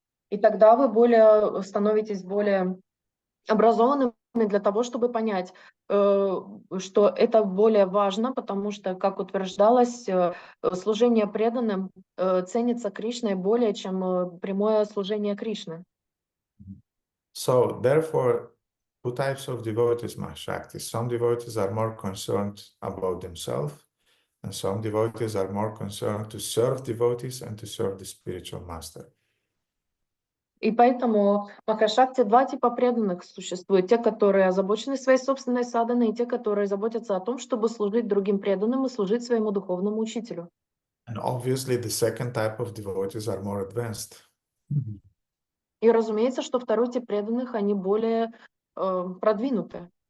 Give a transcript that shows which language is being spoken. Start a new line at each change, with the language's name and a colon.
Russian: И тогда вы становитесь более образованными для того, чтобы понять, что это более важно, потому что, как утверждалось, служение преданным ценится Кришной более, чем прямое служение Кришны.
English: So therefore, two types of devotees, Mahashakti. Some devotees are more concerned about themselves, and some devotees are more concerned to serve devotees and to serve the spiritual master.
Russian: И поэтому в Махашакти два типа преданных существуют. Те, которые озабочены своей собственной саданой, и те, которые заботятся о том, чтобы служить другим преданным и служить своему духовному учителю.
English: And obviously, the second type of devotees are more advanced.
Russian: И разумеется, что второй тип преданных, они более продвинуты.